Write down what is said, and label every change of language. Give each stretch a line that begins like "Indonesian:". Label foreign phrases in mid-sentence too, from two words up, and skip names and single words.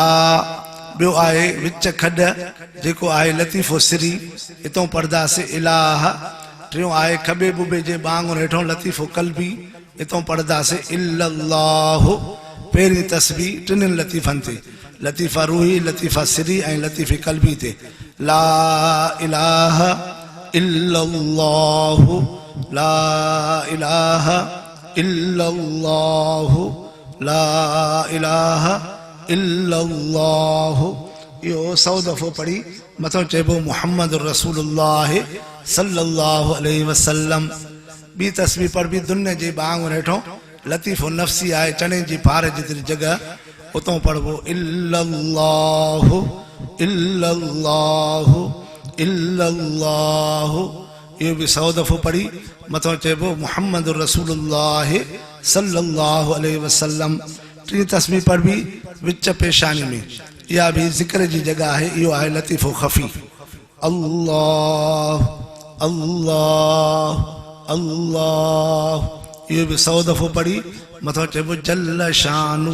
Sindhi: ॿियो आहे विच खॾ जेको आहे लतीफ़ो सिरी, हितां पढ़ंदासीं इलाह। टियों आहे खॿे बुबे जे ॿांगुर हेठों लतीफ़ो कल्बी, हितां पढ़ंदासीं इल्लल्लाह। पहिरीं तस्बीह 3 लतीफ़नि ते, लतीफ़ा रूही, लतीफ़ा सिरी ऐं लतीफ़े कल्बी ते।
Arabic: لا إله إلا الله، لا إله إلا الله، لا إله إلا الله.
Sindhi: इहो 100 दफ़ो पढ़ी मथो चइबो
Arabic: محمد رسول الله صلى الله عليه وسلم.
Sindhi: ॿी तस्बीह पढ़बी दुनिया जे ॿांगुर हेठों लतीफ़ो नफ़्सी आहे, चने जी फार जेतिरी जॻह, उतां पढ़बो
Arabic: إلا الله إلا الله إلا الله.
Sindhi: इहो बि 100 दफ़ो पढ़ी मथो चइबो
Arabic: محمد رسول الله صلى الله عليه وسلم.
Sindhi: 3 तस्बीह पढ़बी विच पेशानी में, इहा बि ज़िक्र जी जॻह आहे। इहो आहे लतीफ़ो ख़फ़ी अल्लाह अल्लाह अल्लाह। इहो बि 100 दफ़ो पढ़ी मथो चइबो
Arabic: جل شأنه.